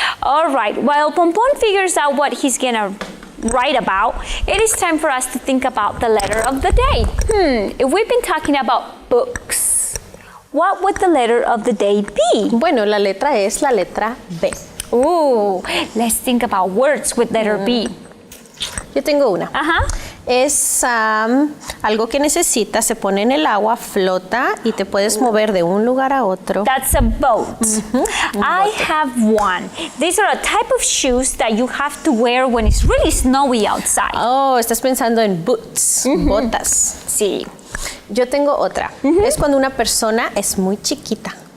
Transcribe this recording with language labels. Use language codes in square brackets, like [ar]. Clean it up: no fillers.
[en] All right, while Pompon figures out what he's gonna write about, it is time for us to think about the letter of the day. If we've been talking about books, what would the letter of the day be? [es] Bueno, la letra es la letra B. [en] Ooh, let's think about words with letter B. [es] Yo tengo una. Ajá. Es algo que necesitas, se pone en el agua, flota y te puedes mover de un lugar a otro. [en] That's a boat. I have one. These are a type of shoes that you have to wear when it's really snowy outside. [es] Oh, estás pensando en boots, botas. Sí. Yo tengo otra. Es cuando una persona es muy chiquita.